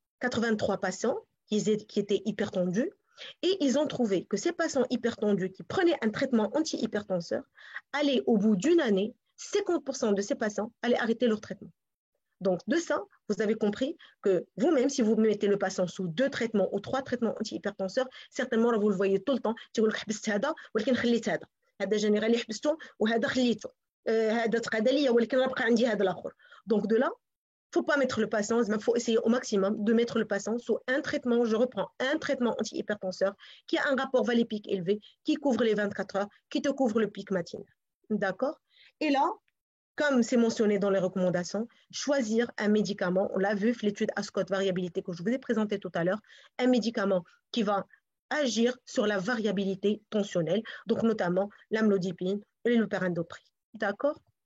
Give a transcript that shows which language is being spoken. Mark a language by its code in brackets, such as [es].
[fr] 83 patients qui étaient hypertendus et ils ont trouvé que ces patients hypertendus qui prenaient un traitement antihypertenseur allaient au bout d'une année, 50% de ces patients allaient arrêter leur traitement. Donc, de ça, vous avez compris que vous-même, si vous mettez le patient sous 2 traitements ou 3 traitements antihypertenseurs, certainement, là, vous le voyez tout le temps, [ar] تقول لك حبست هذا ولكن خليت هذا. هذا جينيرالي حبسته وهذا خليته. هذا تقعد لي ولكن راه بقى عندي هذا الآخر. [fr] Donc, de là, il ne faut pas mettre le patient, il faut essayer au maximum de mettre le patient sous un traitement, je reprends, un traitement antihypertenseur qui a un rapport valet-pic élevé, qui couvre les 24 heures, qui te couvre le pic matinal. D'accord? Et là, comme c'est mentionné dans les recommandations, choisir un médicament, on l'a vu, l'étude Ascot variabilité que je vous ai présentée tout à l'heure, un médicament qui va agir sur la variabilité tensionnelle, donc notamment l'amlodipine et l'hydroperidone. D'accord?